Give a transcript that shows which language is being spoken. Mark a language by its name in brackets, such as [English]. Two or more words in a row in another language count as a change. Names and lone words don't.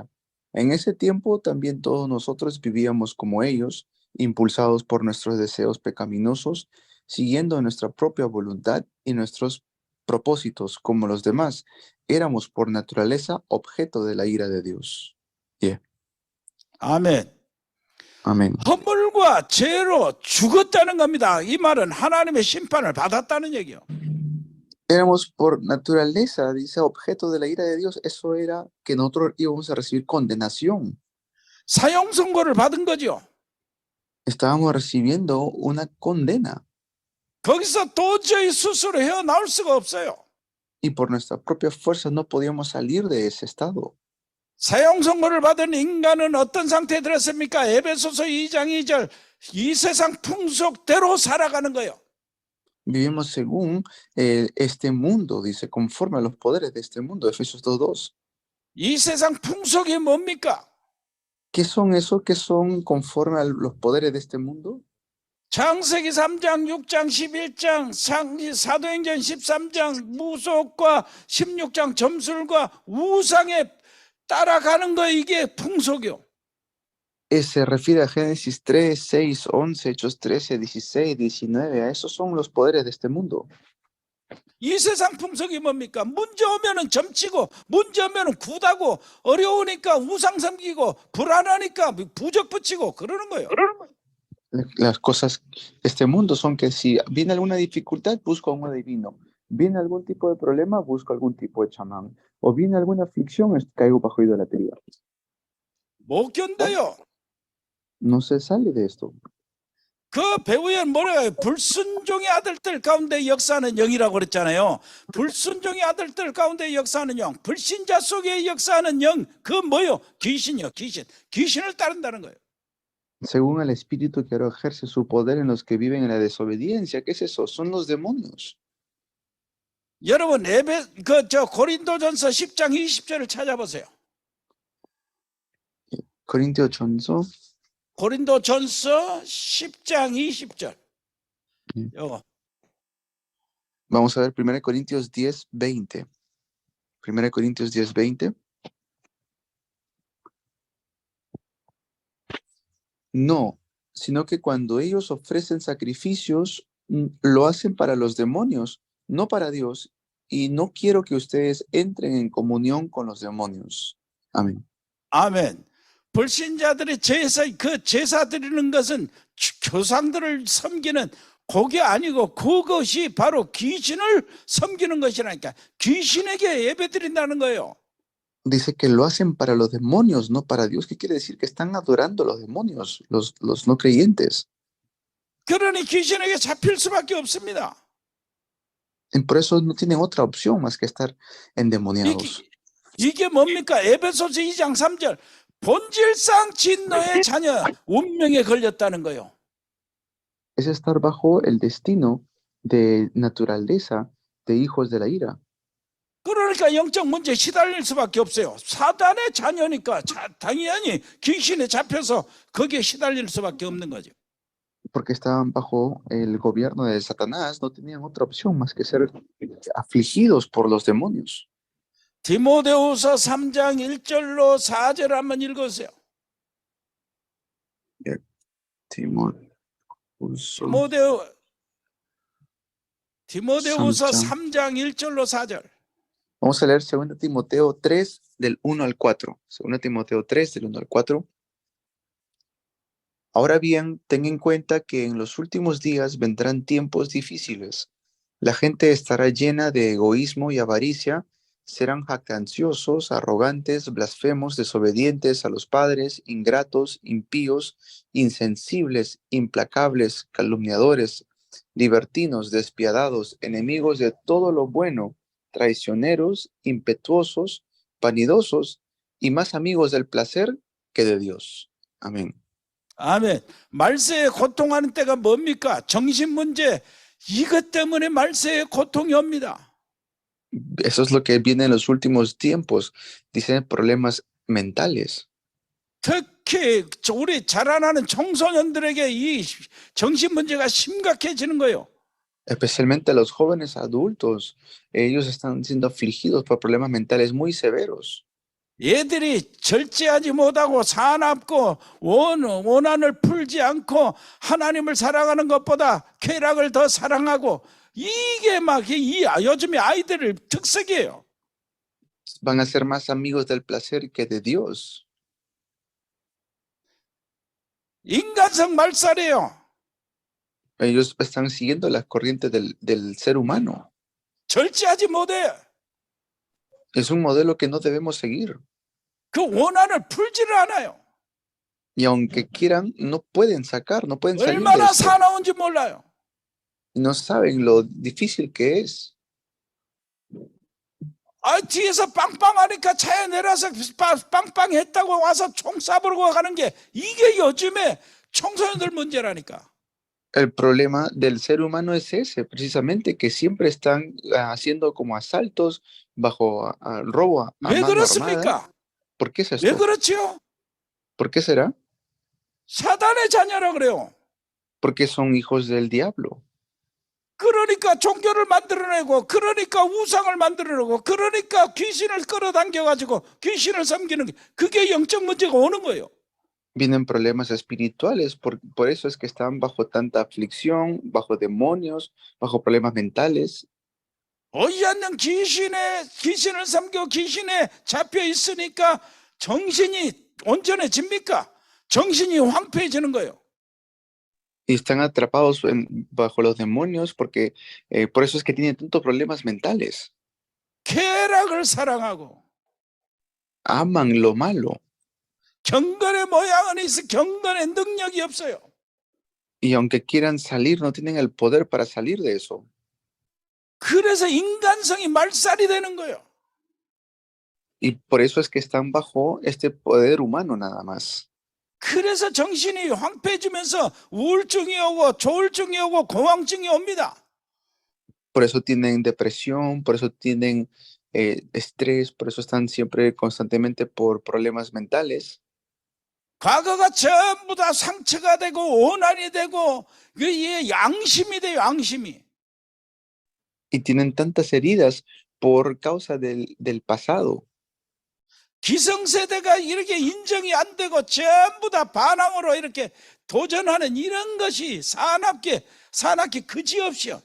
[Spanish] En ese tiempo también todos nosotros vivíamos como ellos, impulsados por nuestros deseos pecaminosos, siguiendo nuestra propia voluntad y nuestros propósitos como los demás. Éramos por naturaleza objeto de la ira de Dios. Yeah. [Korean] 아멘. [Spanish] Amén. [Korean] 허물과 죄로 죽었다는 겁니다. 이 말은 하나님의 심판을 받았다는 얘기요. [Spanish] Éramos por naturaleza, dice, objeto de la ira de Dios. Eso era que nosotros íbamos a recibir condenación. [Korean] 사형 선고를 받은 거죠. [Spanish] Estábamos recibiendo una condena [Korean] 거기서 도저히 스스로 헤어나올 수가 없어요. [Spanish] y por nuestra propia fuerza no podíamos salir de ese estado. [Korean] 사형 선고를 받은 인간은 어떤 상태에 들었습니까? 에베소서 2장 2절 이 세상 풍속대로 살아가는 거예요. [Spanish] Vivimos según este mundo, dice, conforme a los poderes de este mundo, Efesios 2:2. [Korean] 이 세상 풍속이 뭡니까? [Spanish] ¿Qué son eso? ¿Qué son conforme a los poderes de este mundo? [Korean] 창세기 3장, 6장, 11장, 사도행전 13장, 무속과 16장 점술과 우상에 따라가는 거 이게 풍속이요. [Spanish] Se refiere a Génesis 3, 6, 11, Hechos 13, 16, 19. A esos son los poderes de este mundo. [Korean] 이 세상 풍속이 뭡니까? 문제 오면은 점치고, 문제 오면은 굿하고, 어려우니까 우상 섬기고, 불안하니까 부적 붙이고 그러는 거예요. [Spanish] Las cosas de este mundo son que si viene alguna dificultad, busco a un adivino. Viene algún tipo de problema, busco algún tipo de chamán. O viene alguna aflicción, caigo bajo idolatría. [Korean] 못 견뎌요. [Spanish] No se sale de esto. [Korean] 그 배우에 뭐래요? 불순종의 아들들 가운데 역사하는 영이라고 그랬잖아요. 불순종의 아들들 가운데 역사하는 영, 불신자 속에 역사하는 영, 그 뭐요? 귀신이요, 귀신. 귀신을 따른다는 거예요. [Spanish] Según el espíritu que ahora ejerce su poder en los que viven en la desobediencia. ¿Qué es eso? Son los demonios. [Korean] 여러분 고린도전서 10장 20절을 찾아보세요. Corintios 고린도전서 10장 20절. 요거. [Spanish] Vamos a ver 1 Corintios 10, 20. 1 Corintios 10, 20. No, sino que cuando ellos ofrecen sacrificios, lo hacen para los demonios, no para Dios, y no quiero que ustedes entren en comunión con los demonios. Amén. [Korean] 아멘. 불신자들의 제사 드리는 것은 교상들을 섬기는 그게 아니고 그것이 바로 귀신을 섬기는 것이라니까. 귀신에게 예배 드린다는 거예요. [Spanish] Dice que lo hacen para los demonios, no para Dios. ¿Qué quiere decir? Que están adorando a los demonios, los no creyentes. [Korean] 그러니 귀신에게 잡힐 수밖에 없습니다. [Spanish] Y por eso no tienen otra opción más que estar endemoniados. [Korean] 이게 뭡니까? 에베소서 2장 3절. 본질상 진노의 자녀, 운명에 걸렸다는 거예요. [Spanish] Es estar bajo el destino de naturaleza de hijos de la ira. [Korean] 그러니까 영적 문제에 시달릴 수밖에 없어요. 사단의 자녀니까 당연히 귀신에 잡혀서 거기에 시달릴 수밖에 없는 거죠. [Spanish] Porque estaban bajo el gobierno de Satanás, no tenían otra opción más que ser afligidos por los demonios. [Korean] 디모데후서 3장 1절로 4절 한번 읽으세요. 디모데후서 3장 1절로 4절. [Spanish] Vamos a leer 2 Timoteo 3 del 1 al 4. 2 Timoteo 3 del 1 al 4. Ahora bien, ten en cuenta que en los últimos días vendrán tiempos difíciles. La gente estará llena de egoísmo y avaricia, serán jactanciosos, arrogantes, blasfemos, desobedientes a los padres, ingratos, impíos, insensibles, implacables, calumniadores, libertinos, despiadados, enemigos de todo lo bueno, traicioneros, impetuosos, vanidosos y más amigos del placer que de Dios. Amén. [Korean] 아멘. 말세에 고통하는 때가 뭡니까? 정신 문제. 이것 때문에 말세에 고통이 옵니다. [Spanish] Eso es lo que viene en los últimos tiempos. Dicen problemas mentales. [Korean] 특히 우리 자라나는 청소년들에게 이 정신 문제가 심각해지는 거예요. [Spanish] Especialmente a los jóvenes adultos. Ellos están siendo afligidos por problemas mentales muy severos. [Korean] 얘들이 절제하지 못하고 사납고 원한을 풀지 않고 하나님을 사랑하는 것보다 쾌락을 더 사랑하고 이게 막 요즘에 아이들의 특색이에요. [Spanish] Van a ser más amigos del placer que de Dios. [Korean] 인간성 말살이에요. [Spanish] Ellos están siguiendo las corrientes del ser humano. [Korean] 절제하지 못해. [Spanish] Es un modelo que no debemos seguir. [Korean] 그 원한을 풀지를 않아요. [Spanish] Y aunque quieran, no pueden sacar, no pueden salir de [Korean] 얼마나 [Spanish] esto. [Korean] 사나운지 몰라요. [Spanish] Y no saben lo difícil que es. [Korean] 뒤에서 빵빵하니까 차에 내려서 빵빵했다고 와서 총 쏴버리고 가는 게 이게 요즘에 청소년들 문제라니까. [Spanish] El problema del ser humano es ese, precisamente, que siempre están haciendo como asaltos bajo robo a [Korean] 왜 [Spanish] mano armada. [Korean] 그렇습니까? [Spanish] ¿Por qué es [Korean] 왜 [Spanish] esto? [Korean] 그렇지요? [Spanish] ¿Por qué será? [Korean] 사단의 자녀라 그래요. [Spanish] Porque son hijos del diablo. [Korean] 그러니까 종교를 만들어내고, 그러니까 우상을 만들어내고, 그러니까 귀신을 끌어당겨가지고 귀신을 섬기는 게, 그게 영적 문제가 오는 거예요. [Spanish] Vienen problemas espirituales, por eso es que están bajo tanta aflicción, bajo demonios, bajo problemas mentales. [Korean] 보이지 않는 귀신을 섬겨 귀신에 잡혀 있으니까 정신이 온전해집니까? 정신이 황폐해지는 거예요. [Spanish] Y están atrapados bajo los demonios porque por eso es que tienen tantos problemas mentales. [Korean] 쾌락을 사랑하고 [Spanish] Aman lo malo. [Korean] 경건의 모양은 있어 경건의 능력이 없어요. [Spanish] Y aunque quieran salir, no tienen el poder para salir de eso. [Korean] 그래서 인간성이 말살이 되는 거예요. [Spanish] Y por eso es que están bajo este poder humano nada más. [Korean] 그래서 정신이 황폐해지면서 우울증이 오고 조울증이 오고 공황증이 옵니다. [Spanish] Por eso tienen depresión, por eso tienen estrés, por eso están siempre constantemente por problemas mentales. [Korean] 과거가 전부 다 상처가 되고 원한이 되고 이게 양심이 돼요. 양심이. [Spanish] Y tienen tantas heridas por causa del pasado. [Korean] 기성세대가 이렇게 인정이 안 되고 전부 다 반항으로 이렇게 도전하는 이런 것이 사납게 그지없이요.